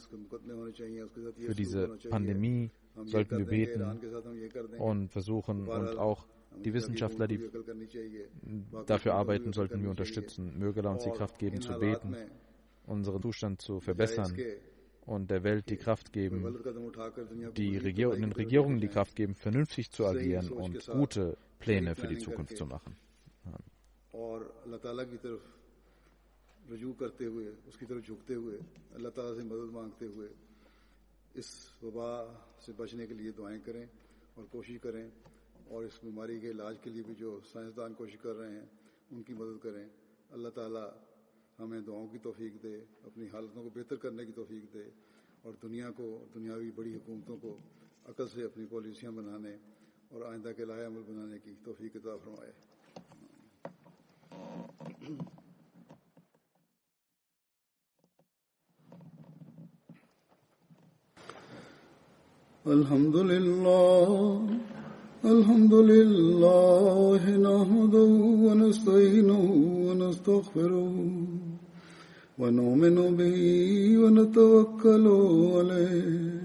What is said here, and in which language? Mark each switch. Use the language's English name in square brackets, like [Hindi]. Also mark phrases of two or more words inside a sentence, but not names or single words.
[German] Für diese Pandemie sollten wir beten und versuchen, und auch die Wissenschaftler, die dafür arbeiten, sollten wir unterstützen. Möge Allah uns die Kraft geben zu beten, unseren Zustand zu verbessern und der Welt die Kraft geben, den Regierungen die Kraft geben, vernünftig zu agieren und gute Pläne für die Zukunft zu machen. [Urdu] اور اس بیماری کے علاج کے لیے بھی جو سائنسدان کوشش کر رہے ہیں ان کی مدد کریں. اللہ تعالیٰ ہمیں دعاؤں کی توفیق دے، اپنی حالتوں کو بہتر کرنے کی توفیق دے اور دنیا کو، دنیاوی بڑی حکومتوں کو عقل سے اپنی پالیسیاں بنانے اور آئندہ کے لائے عمل بنانے کی توفیق عطا فرمائے. [Arabic] الحمد لله نحمده ونستعينه ونستغفره ونؤمن به ونتوكل عليه